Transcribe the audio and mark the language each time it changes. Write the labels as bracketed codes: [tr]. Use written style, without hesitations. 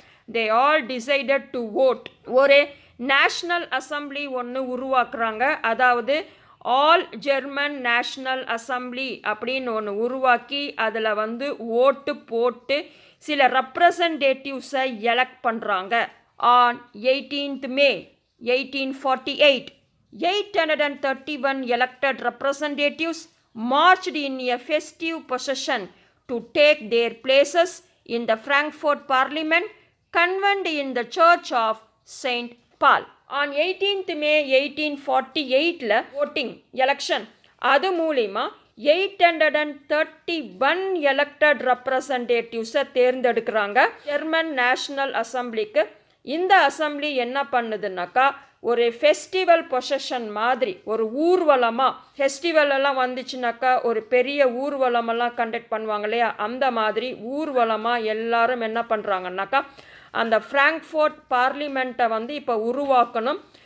[en] They all decided to vote. [ta] ஒரு national assembly ஒன்று உருவாக்குறாங்க. அதாவது ஆல் ஜெர்மன் நேஷ்னல் அசம்பிளி அப்படின்னு ஒன்று உருவாக்கி அதில் வந்து ஓட்டு போட்டு சில ரெப்ரசன்டேட்டிவ்ஸை எலெக்ட் பண்ணுறாங்க. [en] On 18th May 1848, 831 elected representatives marched in a festive procession to take their places in the Frankfurt Parliament, convened in the Church of St. Paul. On 18th May 1848ல voting election, [ta] அது மூலிமா 831 elected ரெப்ரசன்டேட்டிவ்ஸை தேர்ந்தெடுக்கிறாங்க German national அசம்பிளிக்கு. இந்த assembly என்ன பண்ணுதுன்னாக்கா ஒரு festival possession மாதிரி, ஒரு ஊர்வலமாக, festival எல்லாம் வந்துச்சுனாக்கா ஒரு பெரிய ஊர்வலமெல்லாம் கண்டக்ட் பண்ணுவாங்க இல்லையா, அந்த மாதிரி ஊர்வலமாக எல்லாரும் என்ன பண்ணுறாங்கன்னாக்கா அந்த ஃப்ராங்க்ஃபர்ட் பார்லிமெண்ட்டை வந்து இப்போ உருவாக்கணும்.